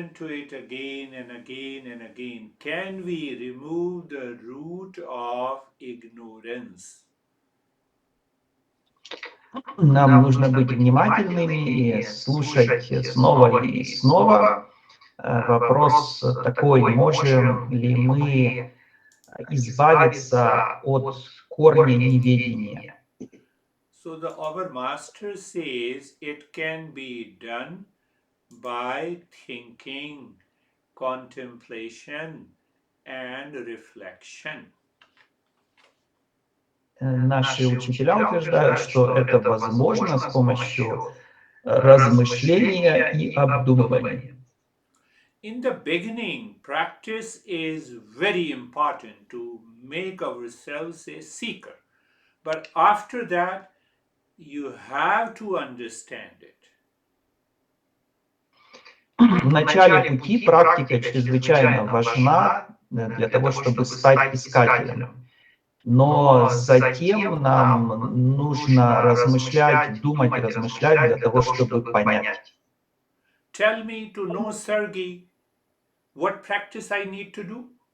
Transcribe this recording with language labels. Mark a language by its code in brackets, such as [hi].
[en] to it again and again and again, can we remove the root of ignorance? [ru] Нам нужно быть внимательными и слушать снова и снова. Вопрос такой, можем ли мы избавиться от корня неведения? [en] So our master says it can be done by thinking, contemplation and reflection. [ru] Наши учителя утверждают, что это возможно с помощью размышления и обдумывания. [en] In the beginning, practice is very important to make ourselves a seeker. But after that, you have to understand it. [ru] В начале пути практика чрезвычайно важна для того, чтобы стать искателем. Но затем нам нужно размышлять, думать и размышлять для того, чтобы понять. [en] Tell me to know, Sergey, what practice I need to do?